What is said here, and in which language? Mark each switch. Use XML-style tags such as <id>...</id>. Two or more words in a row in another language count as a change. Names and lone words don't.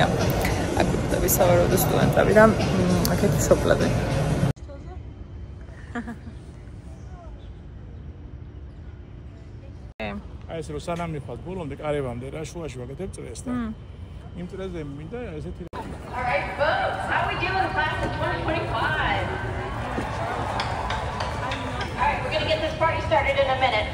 <ka>აქ ვიტყვი სავარაუდო სტუდენტები და აქეთ მშობლები. აი ეს რო სანამ მიხვალ ბოლომდე კარებამდე რა შუაში ვაკეთებ წრეს და იმ წრეზე მინდა ესეთი</ka> <en>All right, folks, how are we doing class of 2025? All right, we're going to get this party started in a minute.</en>